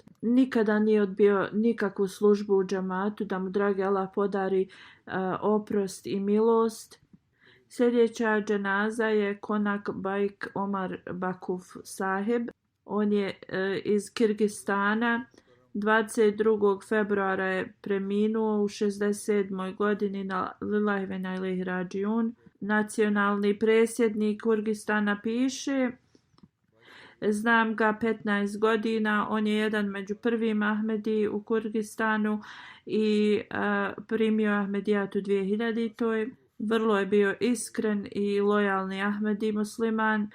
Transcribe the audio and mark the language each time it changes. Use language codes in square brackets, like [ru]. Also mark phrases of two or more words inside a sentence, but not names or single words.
[bs] Nikada nije odbio nikakvu službu u džamatu, da mu dragi Allah podari oprost i milost. Sljedeća dženaza je Konak Bajk Omar Bakuf sahib. On je iz Kirgistana. 22. februara je preminuo u 67. [ar] godini إنا لله وإنا إليه راجعون. [bs] Nacionalni predsjednik Kurgistana piše: znam ga 15 godina, on je jedan među prvim Ahmedi u Kurgistanu i primio Ahmedijat u 2000. Vrlo je bio iskren i lojalni Ahmedi musliman.